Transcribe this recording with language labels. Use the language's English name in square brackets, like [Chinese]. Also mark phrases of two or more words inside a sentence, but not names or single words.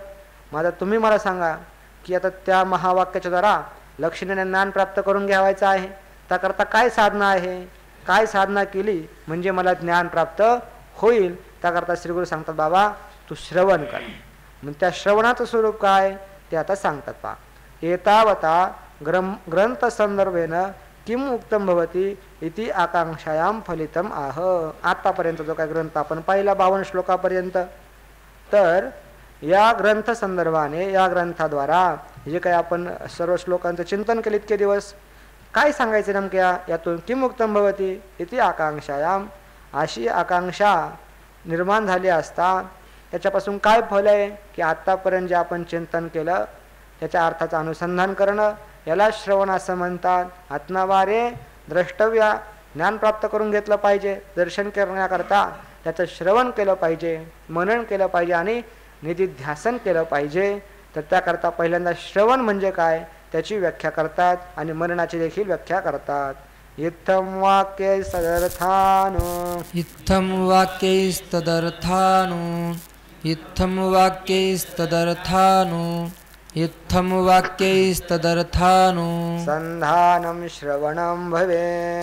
[Marathi] मग आता तुम्ही मला सांगा की आता त्या महावाक्याच्या द्वारा लक्षणीने ज्ञान प्राप्त करून घ्यावायचं आहे, त्याकरता काय साधना आहे, काय साधना केली म्हणजे मला ज्ञान प्राप्त होईल. त्याकरता श्रीगुरु सांगतात बाबा तू श्रवण कर. मग त्या श्रवणाचं स्वरूप काय ते आता सांगतात पहा. [Sanskrit] एतावता ग्रंथसंदर्भेन किम उक्तम भवती इति आकांक्षायाम फलितम आह. [Marathi] आतापर्यंत जो काय ग्रंथ आपण पाहिला 52 श्लोकापर्यंत, तर या ग्रंथ संदर्भाने या ग्रंथाद्वारा जे काही आपण सर्व श्लोकांचं चिंतन केले इतके दिवस, काय सांगायचे नेमक्या यातून [Sanskrit] किम उक्तम भवती इति आकांक्षायाम, [Marathi] अशी आकांक्षा निर्माण झाली असता त्याच्यापासून काय फल आहे की आत्तापर्यंत जे आपण चिंतन केलं त्याच्या अर्थाचं अनुसंधान करणं याला श्रवण असं म्हणतात. [Sanskrit] आत्मावारे द्रष्टव्य [Marathi] ज्ञान प्राप्त करून घेतलं पाहिजे. दर्शन करण्याकरता त्याचं श्रवण केलं पाहिजे, मनन केलं पाहिजे आणि निधिध्यासन केलं पाहिजे. तर त्याकरता पहिल्यांदा श्रवण म्हणजे काय त्याची व्याख्या करतात आणि मननाची देखील व्याख्या करतात. [Sanskrit] इत्थं वाक्यैस्तदर्थानो इत्थं वाक्यैस्तदर्थानो इत्थं वाक्यैस्तदर्थानो इत्थं वाक्यैस्तदर्थानो संधानं श्रवणं भवेत्